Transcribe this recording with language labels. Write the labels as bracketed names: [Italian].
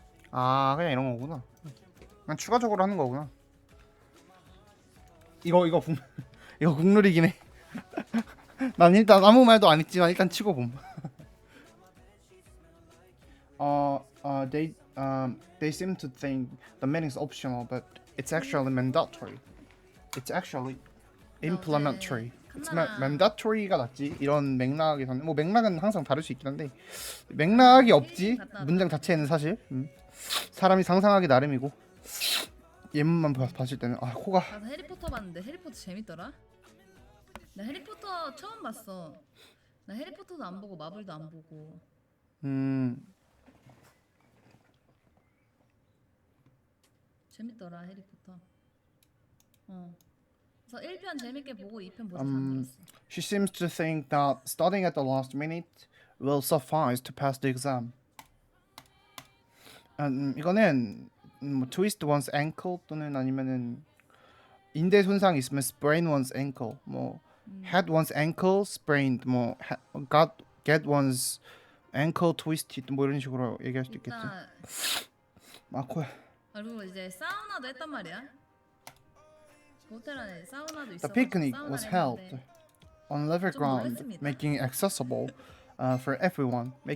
[Korean] 그냥 이런 거구나. 그냥 추가적으로 하는 거구나. 이거 이거 국룰이긴 해. 난 일단 아무 말도 안 했지만 일단 치고 봄. [English] They seem to think the meaning is optional, but it's actually mandatory. It's actually implementary. It's mandatory가 [Korean] 낫지. 이런 맥락에서는 뭐 맥락은 항상 다를 수 있긴 한데 맥락이 없지. 문장 자체에는 사실 사람이 상상하기 나름이고 예문만 봤을 때는 코가. 나도 해리포터 봤는데 해리포터 재밌더라. 나 해리포터 처음 봤어. 나 해리포터도 안 보고 마블도 안 보고. 재밌더라 해리포터. 그래서 1편 재밌게 보고 2편 보지 않았어. [English] She seems to think that starting at the last minute will suffice to pass the exam. [Korean] 이거는 [English] twist one's ankle [Korean] 또는 아니면은 인대 손상 있으면 [English] sprain one's ankle, [Korean] 뭐 [English] had one's ankle sprained, [Korean] 뭐 [English] get one's ankle twisted, [Korean] 뭐 이런 식으로 얘기할 수도 있겠지. 코야. 그리고 이제 사우나도 했단 말이야. 호텔 안에 사우나도 있어. [English] The picnic was held on level ground, [Korean] 놀랬습니다. [English] making accessible for everyone.